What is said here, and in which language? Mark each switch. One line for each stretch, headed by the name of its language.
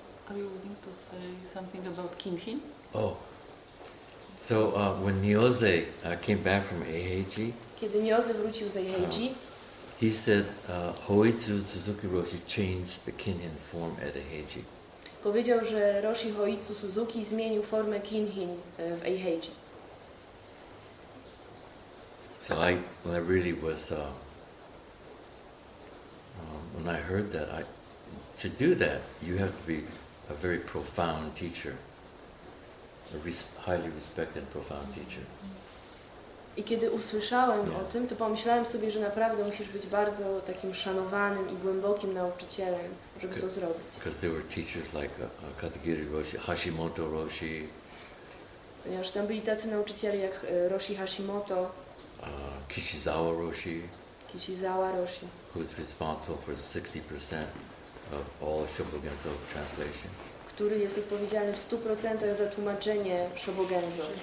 English: Are you willing to say something about Kinhin? Oh, so when Nyoze came back from Eiheiji,
Polish: Kiedy Nyoze wrócił z Eiheiji,
English: he said Hoitsu Suzuki Roshi changed the Kinhin form at Eiheiji.
Polish: powiedział, że Roshi Hoitsu Suzuki zmienił formę Kinhin w Eiheiji.
English: So when I really was, when I heard that, to do that, you have to be a very profound teacher, highly respected, profound teacher.
Polish: I kiedy usłyszałem o tym, to pomyślałem sobie, że naprawdę musisz być bardzo takim szanowanym i głębokim nauczycielem, żeby to zrobić.
English: Because there were teachers like Katagiri Roshi, Hashimoto Roshi,
Polish: Ponieważ tam byli tacy nauczyciele jak Roshi Hashimoto,
English: Kishizawa Roshi,
Polish: Kishizawa Roshi,
English: who was responsible for 60% of all Shobogenzo translations.
Polish: który jest odpowiedzialny w 100% za tłumaczenie Shobogenzo.